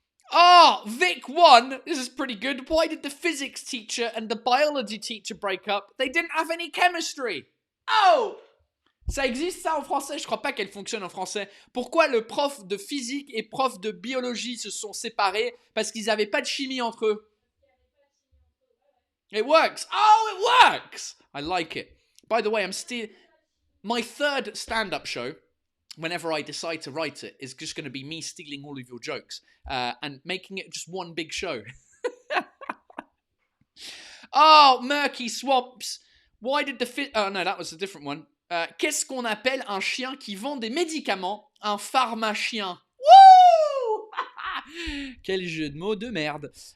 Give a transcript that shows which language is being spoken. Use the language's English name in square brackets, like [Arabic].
[English] Oh, Vic 1. This is pretty good. Why did the physics teacher and the biology teacher break up? They didn't have any chemistry. Oh! [French] Ça existe ça en français? Je crois pas qu'elle fonctionne en français. Pourquoi le prof de physique et prof de biologie se sont séparés? Parce qu'ils n'avaient pas de chimie entre eux. [English] It works. Oh, it works! I like it. By the way, my third stand-up show, whenever I decide to write it, is just going to be me stealing all of your jokes and making it just one big show. Oh, murky swamps. Why did the oh no, that was a different one. [French] Qu'est-ce qu'on appelle un chien qui vend des médicaments? Un pharmacien. Woo! Quel jeu de mots de merde.